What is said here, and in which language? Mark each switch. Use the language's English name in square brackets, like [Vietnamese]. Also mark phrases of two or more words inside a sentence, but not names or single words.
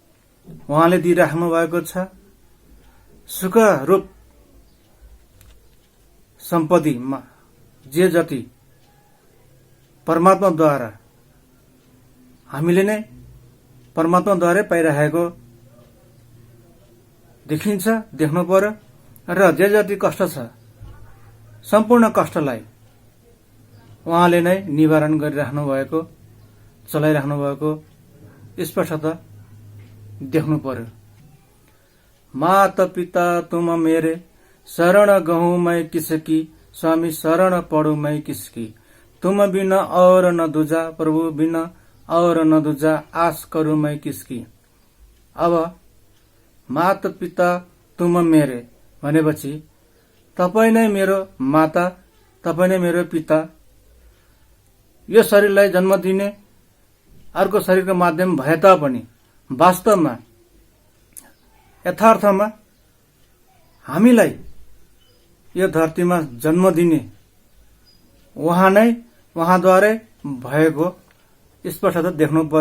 [Nepali] उहाँले दिइराख्नु भएको छ। सुख रूप सम्पत्तिमा जे जति परमात्माद्वारा हामीले नै परमात्माद्वारै पाइरहेको देखिन्छ, देख्नु पर्यो। र जे जति कष्ट छ सम्पूर्ण कष्टलाई उहाँले नै निवारण गरिराख्नु भएको, चलाइराख्नु भएको स्पष्टता देख्नु पर्यो। [Hindi] माता पिता तुम मेरे शरण गहूं मैं किसकी, स्वामी शरण पढूं मैं किसकी। तुम बिना और न दूजा, प्रभु बिना और न दूजा, आस करूं मैं किसकी। [Nepali] अब [Hindi] माता पिता तुम मेरे [Nepali] भनेपछि तपाई नै मेरो माता, तपाई नै मेरो पिता। यो शरीरलाई जन्म दिने अर्को शरीरको माध्यम भए तापनि वास्तवमा यथार्थमा हामीलाई यो धरतीमा जन्म दिने उहाँ नै, उहाँद्वारै भएको स्पष्टता देख्नु पर्यो।